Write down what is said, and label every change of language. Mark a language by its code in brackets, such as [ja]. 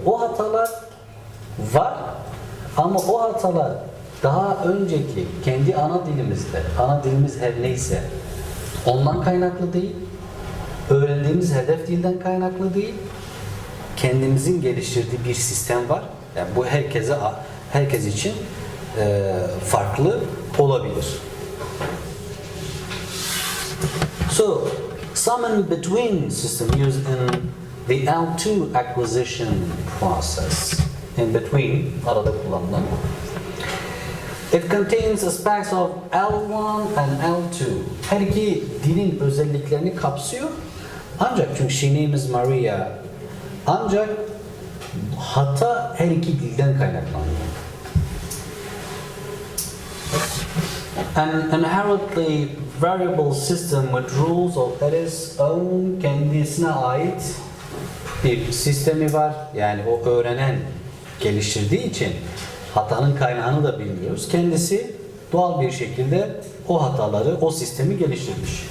[tr] O hatalar var ama o hatalar daha önceki kendi ana dilimizde, ana dilimiz her neyse ondan kaynaklı değil, öğrendiğimiz hedef dilden kaynaklı değil, kendimizin geliştirdiği bir sistem var. Yani bu herkes için farklı olabilir. [en] So, some in-between system used in the L2 acquisition process. In between, [tr] arada kullanılan. [en] It contains aspects of L1 and L2. [tr] Her iki dilin özelliklerini kapsıyor. Ancak çünkü [en] she name is Maria. [tr] Ancak hata her iki dilden kaynaklanıyor. [en] An inherently variable system with rules of its own, [tr] kendisine ait bir sistemi var. Yani o öğrenen geliştirdiği için hatanın kaynağını da bilmiyoruz. Kendisi doğal bir şekilde o hataları, o sistemi geliştirmiş.